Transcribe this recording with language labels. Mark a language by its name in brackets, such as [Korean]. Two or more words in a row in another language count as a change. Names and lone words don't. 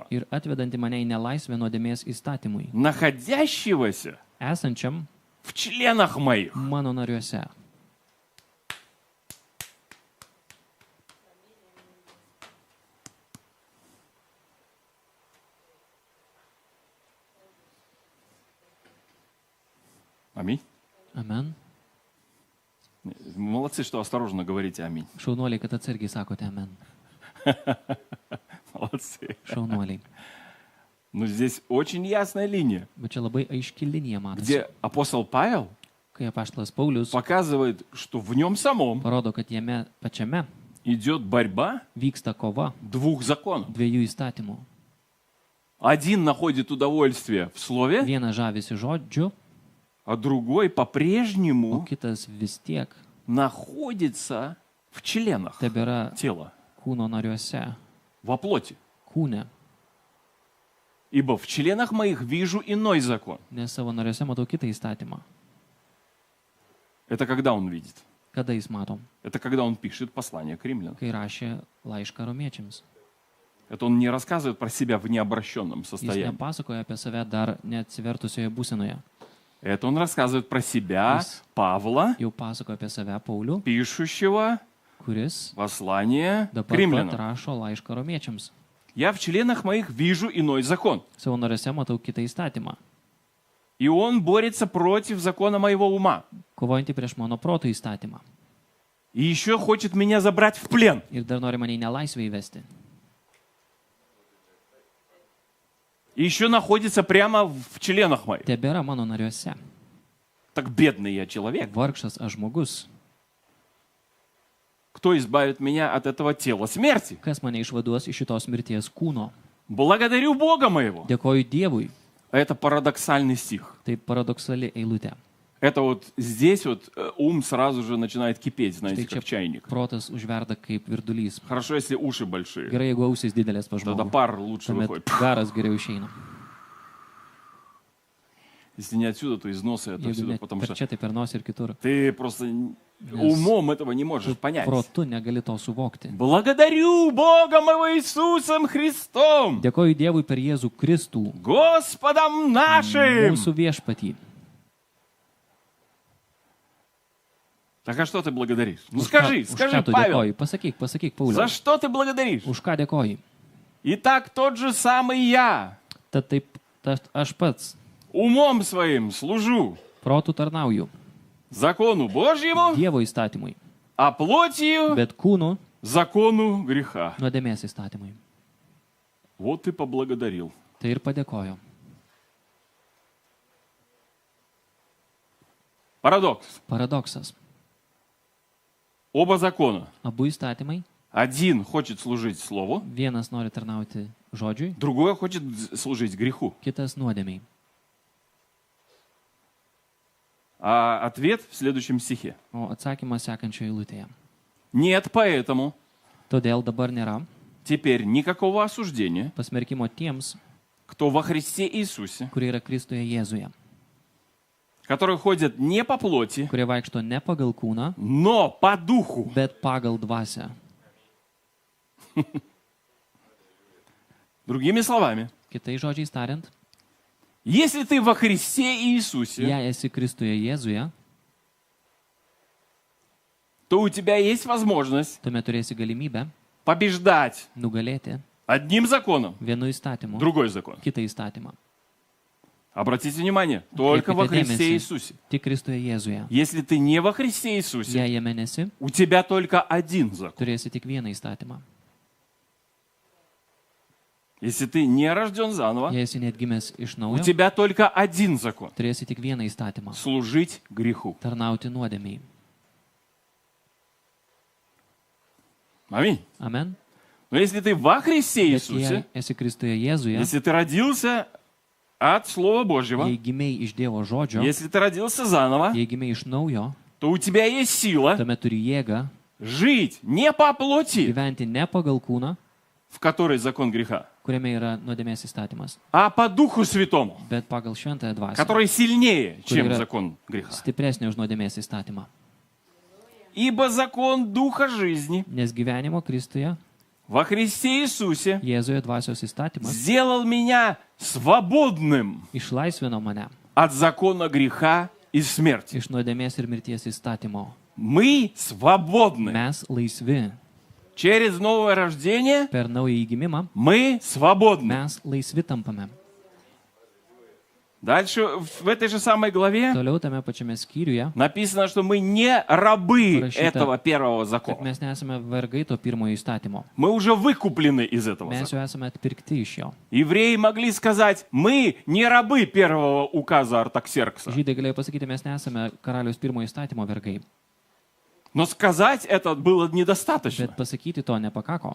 [Lithuanian] ir atvedantį mane į nelaisvę nuodėmės įstatymui, [Russian] находящегося [Lithuanian] esančiam [Russian] в членах моих. [Lithuanian] mano nariuose. [Russian] Аминь. [Lithuanian] Amen. [Russian] Молодцы, что осторожно говорите аминь. [Lithuanian] Šaunuoliai, kad atsargiai sakote amen. [Russian] Молодцы. [Lithuanian] Šaunuoliai. [Russian] Но здесь очень ясная линия, [Lithuanian] Bet čia labai aiški linija matosi. [Russian] где апостол Павел [Lithuanian] Kai apaštalas Paulius [Russian] показывает, что в нем самом [Lithuanian] parodo, kad jame pačiame [Russian] идет борьба [Lithuanian] vyksta kova [Russian] двух законов. [Lithuanian] dviejų įstatymų. [Russian] Один находит удовольствие в слове, [Lithuanian] Vienas žavisi žodžiu, [Russian] а другой [Lithuanian] o [Russian] по-прежнему [Lithuanian] kitas vis tiek [Russian] находится в членах [Lithuanian] tebėra [Russian] тела, [Lithuanian] kūno nariuose, [Russian] во плоти. [Lithuanian] kūne. [Russian] Ибо в членах моих вижу иной закон. [Lithuanian] Nes savo nariuose matau kitą įstatymą. [Russian] Это когда он видит? [Lithuanian] Kada jis matom? [Russian] Это когда он пишет послание к римлянам. [Lithuanian] Kai rašė laišką romiečiams. [Russian] Это он не рассказывает про себя в необращенном [Lithuanian] Jis [Russian] состоянии. [Lithuanian] nepasakoja apie save dar neatsivertusioje būsenoje. [Russian] Это он рассказывает про себя, [Lithuanian] Yes. [Russian] Павла, [Lithuanian] Jau pasakoja apie save Paulių, [Russian] пишущего [Lithuanian] kuris [Russian] послание к [Lithuanian] dabar pat [Russian] римлянам. [Lithuanian] rašo laišką romiečiams. [Russian] Я в членах моих вижу иной закон. [Lithuanian] Savo nariuose matau kitą įstatymą, [Russian] И он борется против закона моего ума. [Lithuanian] kovojantį prieš mano proto įstatymą. [Russian] И еще хочет меня забрать в плен. [Lithuanian] Ir dar nori mane į nelaisvę įvesti. [Russian] И еще находится прямо в членах моих. [Lithuanian] Tebėra mano nariuose. [Russian] Так бедный я человек. [Lithuanian] Vargšas aš žmogus. [Russian] Кто избавит меня от этого тела смерти? [Lithuanian] Kas mane išvaduos iš šitos mirties kūno? [Russian] Благодарю Бога моего. [Lithuanian] Dėkoju Dievui. [Russian] Это парадоксальный стих. [Lithuanian] Tai paradoksali eilutė. [Russian] Это вот здесь вот ум сразу же начинает кипеть, знаете, [Lithuanian] Štai čia [Russian] как чайник. [Lithuanian] protas užverda kaip virdulys. [Russian] Хорошо, если уши большие. [Lithuanian] Gerai, jeigu ausis didelės pa [Russian] Тогда [Lithuanian] žmogų. [Russian] пар лучше [Lithuanian] Tuomet [Russian] выходит. [Lithuanian] garas geriau išeina. [Russian] Если не отсюда, то из носа это [Lithuanian] Jeigu [Russian] отсюда, [Lithuanian] ne [Russian] потому [Lithuanian] per [Russian] что [Lithuanian] čia, tai per nosį ir kitur. [Russian] ты просто умом этого не можешь понять. [Lithuanian] Protu negali to suvokti. [Russian] Благодарю Бога моего Иисусом Христом, [Lithuanian] Dėkoju Dievui per Jėzų Kristų, [Russian] Господом нашим. [Lithuanian] mūsų viešpatį. [Russian] Так а что ты благодаришь? Ну [Lithuanian] Už ką- [Russian] скажи, [Lithuanian] už ką [Russian] скажи, [Lithuanian] tu [Russian] Павел, [Lithuanian] dėkoji? Pasakyk, Pauliau. [Russian] за что ты благодаришь? [Lithuanian] Už ką dėkoji? [Russian] Итак, тот же самый я [Lithuanian] Tad taip, tad aš pats [Russian] умом своим служу [Lithuanian] protų tarnauju [Russian] закону Божьему, [Lithuanian] Dievo įstatymui, [Russian] а плотью [Lithuanian] bet kūnu [Russian] закону греха. [Lithuanian] nuodėmės įstatymui. [Russian] Вот ты поблагодарил. [Lithuanian] Tai ir padėkoju. [Russian] Парадокс. [Lithuanian] Paradoksas. [Russian] Оба закона. [Lithuanian] Abu įstatymai. [Russian] Один хочет служить Слову, [Lithuanian] Vienas nori tarnauti žodžiui, [Russian] другой хочет служить греху. [Lithuanian] kitas nuodėmiai. [Russian] А ответ в следующем стихе. [Lithuanian] O atsakymas sekančioje eilutėje. [Russian] Нет, поэтому [Lithuanian] Todėl dabar nėra [Russian] теперь никакого осуждения, [Lithuanian] pasmerkimo tiems, [Russian] кто во Христе Иисусе, [Lithuanian] kurie yra Kristuje Jėzuje, [Russian] которые ходят не по плоти, [Lithuanian] kurie vaikšto ne pagal kūną, [Russian] но по духу. [Lithuanian] bet pagal dvasią. [Russian] Другими словами, [Lithuanian] Kitais žodžiais tariant, [Russian] если ты во Христе Иисусе, [Lithuanian] jei esi Kristuje Jėzuje, [Russian] то у тебя есть возможность [Lithuanian] tuomet turėsi galimybę [Russian] побеждать [Lithuanian] nugalėti [Russian] одним законом, [Lithuanian] vienu įstatymu [Russian] другой закон. [Lithuanian] kitą įstatymą. [Russian] Обратите внимание, только во [Lithuanian] Atkreipkite [Russian] Христе [Lithuanian] dėmesį, [Russian] Иисусе. [Lithuanian] Tik Kristuje Jėzuje. [Russian] Если ты не во Христе Иисусе, [Lithuanian] Jei jame nesi, [Russian] у тебя только один закон. [Lithuanian] turėsi tik vieną įstatymą. [Russian] Если ты не рожден заново, [Lithuanian] Jei esi net gimęs iš [Russian] у [Lithuanian] naujo, [Russian] тебя только один закон. [Lithuanian] turėsi tik vieną įstatymą. [Russian] Служить греху. [Lithuanian] Tarnauti nuodėmiai. [Russian] Аминь. [Lithuanian] Amen. [Russian] Но если ты во Христе [Lithuanian] Bet [Russian] Иисусе, [Lithuanian] jei esi Kristuje Jėzuje, [Russian] если ты родился от Слова Божьего, [Lithuanian] jei gimiai iš Dievo žodžio, [Russian] если ты родился заново, [Lithuanian] jei gimiai iš naujo, [Russian] то у тебя есть сила [Lithuanian] tuomet turi jėgą [Russian] жить не по плоти, [Lithuanian] gyventi ne pagal kūną, [Russian] в которой закон греха, [Lithuanian] kuriame yra nuodėmės įstatymas, [Russian] а по Духу Святому, [Lithuanian] bet pagal šventąją dvasią, [Russian] который сильнее, чем Курира. закон греха. [Lithuanian] stipresnė už nuodėmės įstatymą. [Russian] Ибо закон Духа жизни [Lithuanian] Nes gyvenimo Kristuje, [Russian] во Христе Иисусе [Lithuanian] Jėzuje dvasios įstatymas [Russian] сделал меня свободным [Lithuanian] išlaisvino mane [Russian] от закона греха и смерти. [Lithuanian] iš nuodėmės ir mirties įstatymo. [Russian] Мы свободны. [Lithuanian] Mes laisvi. [Russian] Через новое рождение [Lithuanian] Per naują įgimimą [Russian] мы свободны. [Lithuanian] mes laisvi tampame. [Russian] Дальше в этой же самой главе [Lithuanian] Toliau tame pačiame skyriuje, [Russian] написано, что мы не рабы [Lithuanian] Parašyta, [Russian] этого первого [Lithuanian] kad [Russian] закона. [Lithuanian] mes nesame vergai to pirmojo įstatymo. [Russian] Мы уже выкуплены из этого [Lithuanian] Mes [Russian] закона. [Lithuanian] jau esame atpirkti iš jo. [Russian] Евреи могли сказать, мы не рабы первого указа Артаксеркса. [Lithuanian] Žydai galėjo pasakyti, mes nesame karaliaus pirmojo įstatymo vergai. [Russian] Но сказать это было недостаточно. [Lithuanian] Bet pasakyti to nepakako.